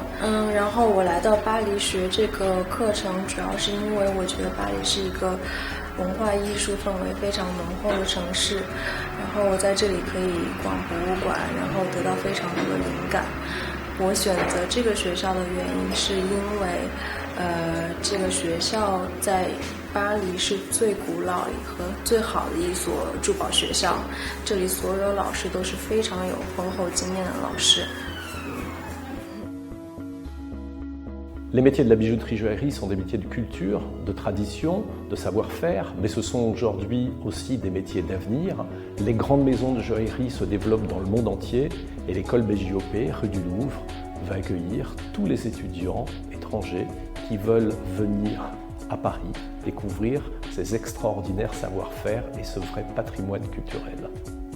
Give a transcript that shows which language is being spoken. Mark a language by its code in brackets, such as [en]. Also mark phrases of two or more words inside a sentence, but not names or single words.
[zh] 然后我来到巴黎学这个课程，主要是因为我觉得巴黎是一个文化艺术氛围非常浓厚的城市，然后我在这里可以逛博物馆，然后得到非常多的灵感。我选择这个学校的原因是因为这个学校在巴黎是最古老和最好的一所珠宝学校，这里所有老师都是非常有丰厚经验的老师。 [fr] Les métiers de la bijouterie-joaillerie sont des métiers de culture, de tradition, de savoir-faire, mais ce sont aujourd'hui aussi des métiers d'avenir. Les grandes maisons de joaillerie se développent dans le monde entier et l'école BJOP, rue du Louvre, va accueillir tous les étudiants étrangers qui veulent venir à Paris découvrir ces extraordinaires savoir-faire et ce vrai patrimoine culturel.